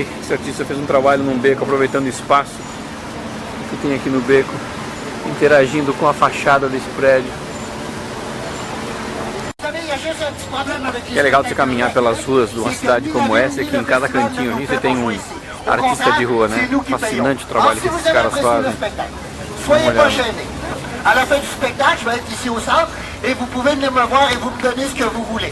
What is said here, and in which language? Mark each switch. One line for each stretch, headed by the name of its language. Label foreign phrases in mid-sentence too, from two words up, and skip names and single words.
Portuguese: Esse artista fez um trabalho num beco aproveitando o espaço que tem aqui no beco, interagindo com a fachada desse prédio. O que é legal de você caminhar pelas ruas de uma cidade como essa é que em cada cantinho aqui você tem um artista de rua, né? Fascinante o trabalho que esses caras fazem.
French: À la fin du spectacle, je vais être ici au centre et vous pouvez venir me voir et vous me donner ce que vous voulez.